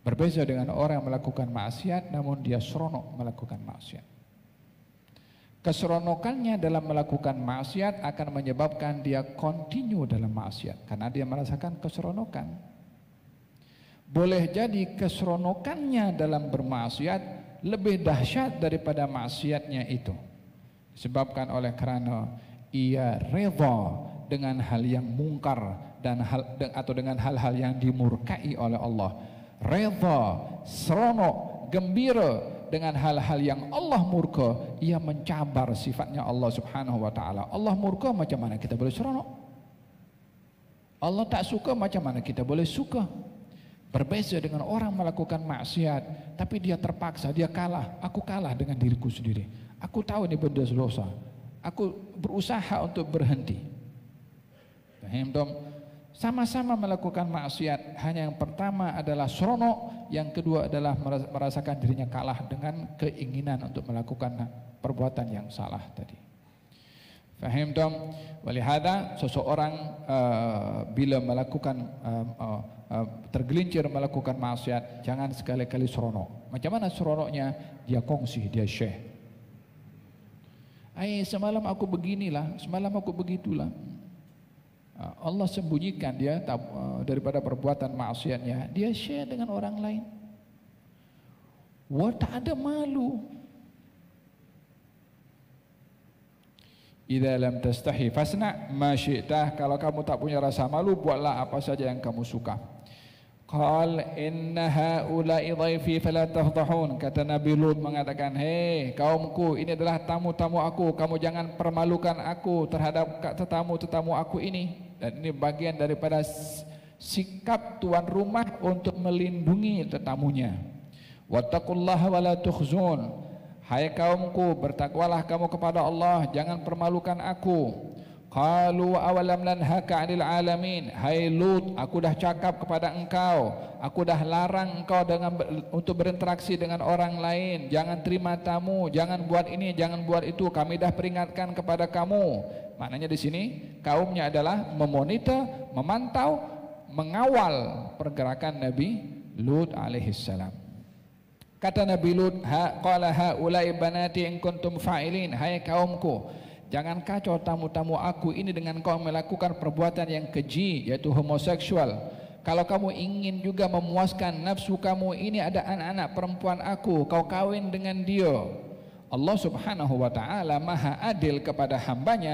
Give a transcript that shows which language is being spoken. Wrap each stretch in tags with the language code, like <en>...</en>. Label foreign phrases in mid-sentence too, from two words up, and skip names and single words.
<ms>Berbeza dengan orang yang melakukan maksiat namun dia seronok melakukan maksiat. Keseronokannya dalam melakukan maksiat akan menyebabkan dia continue dalam maksiat karena dia merasakan keseronokan. Boleh jadi keseronokannya dalam bermaksiat lebih dahsyat daripada maksiatnya itu, disebabkan oleh karena ia reda dengan hal yang mungkar dan atau dengan hal-hal yang dimurkai oleh Allah. Reda, seronok, gembira dengan hal-hal yang Allah murka, ia mencabar sifatnya Allah</ms> <ar>سبحانه وتعالى.</ar> <ms>Allah murka, macam mana kita boleh seronok? Allah tak suka, macam mana kita boleh suka? Berbeza dengan orang melakukan maksiat tapi dia terpaksa, dia kalah. Aku kalah dengan diriku sendiri. Aku tahu ini benda dosa. Aku berusaha untuk berhenti. Paham dong? Sama-sama melakukan maksiat, hanya yang pertama adalah seronok, yang kedua adalah merasakan dirinya kalah dengan keinginan untuk melakukan perbuatan yang salah tadi. Faham dong? Walihada seseorang bila melakukan tergelincir melakukan maksiat, jangan sekali-kali seronok. Macam mana seronoknya? Dia kongsi, dia share. Semalam aku beginilah, semalam aku begitulah. Allah sembunyikan dia daripada perbuatan maksiatnya, dia share dengan orang lain. Wah, tak ada malu.</ms> <ar>إذا لم تستحي فاصنع ما شئت.</ar> <ms>Kalau kamu tak punya rasa malu, buatlah apa saja yang kamu suka.</ms> <ar>قال إن هؤلاء ضيفي فلا تفضحون.</ar> <ms>Kata Nabi Lut mengatakan, hei kaumku, ini adalah tamu-tamu aku, kamu jangan permalukan aku terhadap tetamu-tetamu aku ini. Dan ini bagian daripada sikap tuan rumah untuk melindungi tetamunya.</ms> <ar>واتقوا الله ولا تخزون.</ar> <ms>Hai kaumku, bertakwalah kamu kepada Allah, jangan permalukan aku.</ms> <ar>قالوا أولم ننهك عن العالمين.</ar> <ms>Hai Lut, aku dah cakap kepada engkau, aku dah larang engkau untuk berinteraksi dengan orang lain. Jangan terima tamu, jangan buat ini, jangan buat itu. Kami dah peringatkan kepada kamu. Maknanya di sini kaumnya adalah memonitor, memantau, mengawal pergerakan Nabi Lut alaihissalam. Kata Nabi Lut,</ms> <ar>قال هؤلاء بناتي إن كنتم فاعلين.</ar> <ms>Hai kaumku, jangan kacau tamu-tamu aku ini dengan kau melakukan perbuatan yang keji, yaitu homoseksual. Kalau kamu ingin juga memuaskan nafsu kamu, ini ada anak-anak perempuan aku, kau kawin dengan dia. Allah</ms> <ar>سبحانه وتعالى</ar> <ms>maha adil kepada hambanya.</ms>